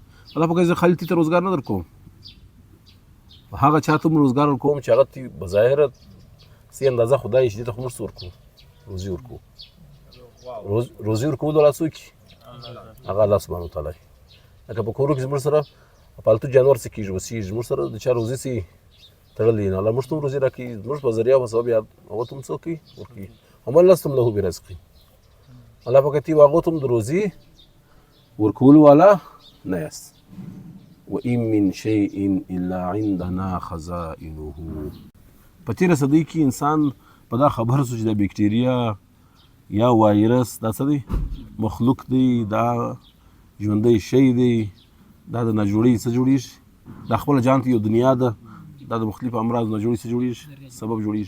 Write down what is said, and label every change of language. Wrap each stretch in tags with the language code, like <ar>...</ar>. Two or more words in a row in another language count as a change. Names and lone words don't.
<ps>الله پاک وایي زه خالي ته روزګار نه در کوم، هغه چا ته م روزګار ورکوم چې هغه ته بظاهره څه اندازه خدای شي دې ته خو موږ څه ورکوو روزي ورکوو. روزي ورکول والا څوک هغه الله سبحانه وتعالی. لکه په کورو کې زموږ سره پالتو جانور څه کېږي اوسېږي، زموږ سره د چا روزي څه تړلې نه الله موږ ته هم روزي راکوي، زموږ په ذریعه په سبب هغه ته هم څه کوي ورکوي.</ps> <ar>ومن لستم له برزق.</ar> <ps>الله پاک تی هغو ته هم د روزي ورکولو والا نه یاست.</ps> <ar>وإن من شيء إلا عندنا خزائنه.</ar> <ps>په تېره صدۍ کې انسان په دا خبر شو چې دا بکټریا یا وایرس دا څه دی مخلوق دی، دا ژوندی شی دی، دا د ناجوړۍ څه جوړېږي، دا خپله جان ته یو دنیا ده، دا د مختلفو امراضو نه جوړېږي څه جوړېږي سبب جوړېږي.</ps>